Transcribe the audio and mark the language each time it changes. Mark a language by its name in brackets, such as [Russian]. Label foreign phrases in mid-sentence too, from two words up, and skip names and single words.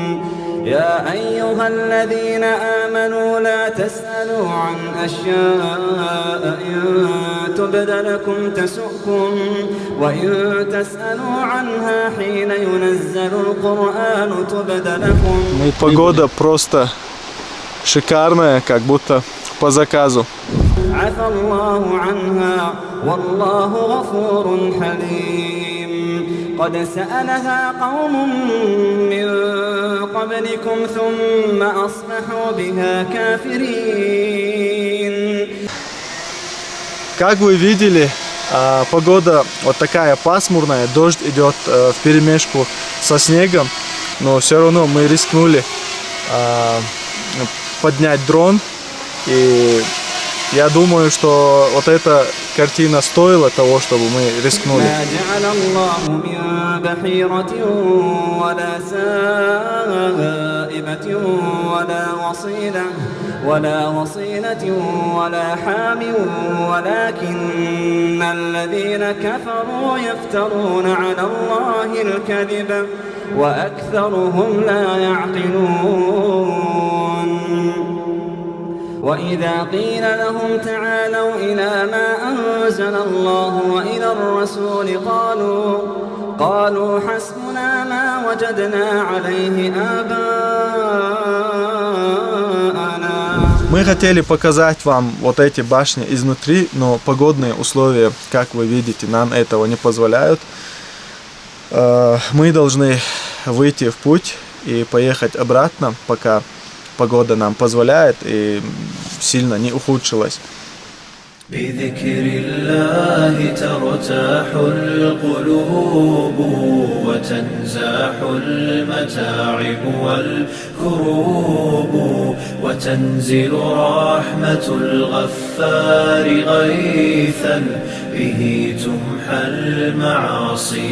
[Arabic] يا أيها الذين آمنوا لا تسألوا عن أشياء إن تبد لكم تسؤكم وإن تسألوا عنها حين ينزل القرآن تبد لكم. [Russian] Погода просто шикарная, как будто по заказу. [Arabic] عفى الله عنها والله غفور حليم. قد سألها قوم من قبلكم ثم أصبحوا بها كافرين. [Russian] Как вы видели, погода вот такая пасмурная, дождь идет вперемешку со снегом, но все равно мы рискнули поднять дрон, и я думаю, что вот эта картина стоила того, чтобы мы рискнули. [Arabic] ما جعل الله من بحيرة ولا سائبة ولا وصيلة ولا وصيلة ولا حام ولكن الذين كفروا يفترون على الله الكذب وأكثرهم لا يعقلون وإذا قيل لهم تعالوا إلى ما أنزل الله وإلى الرسول قالوا حسبنا ما وجدنا عليه آباءنا. [Russian] Мы хотели показать вам вот эти башни изнутри, но погодные условия, как вы видите, нам этого не позволяют. Мы должны выйти в путь и поехать обратно, пока погода нам позволяет и сильно не ухудшилась. [Arabic] بذكر الله ترتاح القلوب وتنزاح المتاعب والكروب وتنزل رحمة الغفار غيثا به تمحى المعاصي